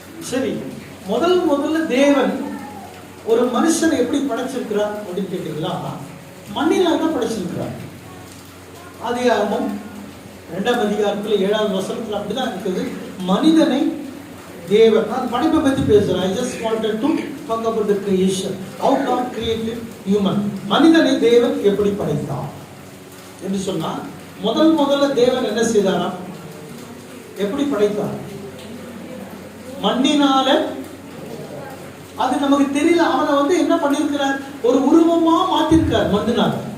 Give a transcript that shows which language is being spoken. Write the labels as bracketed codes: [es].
[ta] சரி, முதல்ல தேவன் ஒரு மனுஷனை எப்படி படைச்சிருக்கிறார் அப்படின்னு கேட்டீங்களா? மண்ணில தான் படைச்சிருக்கிறார். ஆதியாகமம் 2ஆம் அதிகாரத்தில் 7ஆவது வசனத்தில் அப்படிதான் இருக்குது. மனிதனை தேவன், நான் படைப்பை பற்றி பேசுறேன். [en] I just wanted to talk about the creation. How God created human. [ta] மனிதனை தேவன் எப்படி படைத்தார் என்று சொன்னால், முதல்ல தேவன் என்ன செய்தாரா? எப்படி படைத்தார்? மண்ணினால. அது நமக்கு தெரியல. அவனை என்ன பண்ணிருக்கிறார்? ஒரு உருவமா மாத்திருக்கார் மண்ணினால.